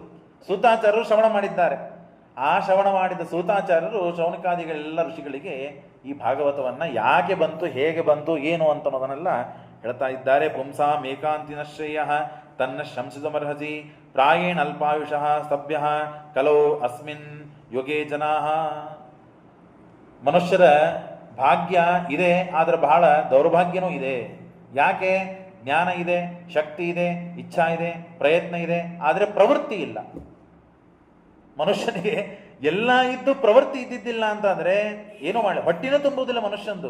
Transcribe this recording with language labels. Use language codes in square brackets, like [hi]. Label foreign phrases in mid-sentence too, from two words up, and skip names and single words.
[kn] ಸೂತಾಚಾರ್ಯರು ಶ್ರವಣ ಮಾಡಿದ್ದಾರೆ. ಆ ಶ್ರವಣ ಮಾಡಿದ ಸೂತಾಚಾರ್ಯರು ಶೌನಕಾದಿಗಳೆಲ್ಲ ಋಷಿಗಳಿಗೆ ಈ ಭಾಗವತವನ್ನು ಯಾಕೆ ಬಂತು, ಹೇಗೆ ಬಂತು, ಏನು ಅಂತ ಅನ್ನೋದನ್ನೆಲ್ಲ ಹೇಳ್ತಾ ಇದ್ದಾರೆ. [sa] ಪುಂಸಾಂ ಏಕಾಂತಿನ ಶ್ರೇಯ ತನ್ನ ಶಂಸಿತಮರ್ಹಸಿ ಪ್ರಾಯೇಣ ಅಲ್ಪಾಯುಷಃ ಸಭ್ಯ ಕಲೋ ಅಸ್ಮಿನ್ ಯುಗೇ ಜನಾ. [kn] ಮನುಷ್ಯರ ಭಾಗ್ಯ ಇದೆ, ಆದರೆ ಬಹಳ ದೌರ್ಭಾಗ್ಯನೂ ಇದೆ. ಯಾಕೆ? ಜ್ಞಾನ ಇದೆ, ಶಕ್ತಿ ಇದೆ, ಇಚ್ಛಾ ಇದೆ, ಪ್ರಯತ್ನ ಇದೆ, ಆದರೆ ಪ್ರವೃತ್ತಿ ಇಲ್ಲ. ಮನುಷ್ಯನಿಗೆ ಎಲ್ಲ ಇದ್ದು ಪ್ರವೃತ್ತಿ ಇದ್ದಿದ್ದಿಲ್ಲ ಅಂತಂದರೆ ಏನೂ ಮಾಡಿ ಹೊಟ್ಟಿನ ತುಂಬುವುದಿಲ್ಲ ಮನುಷ್ಯಂದು.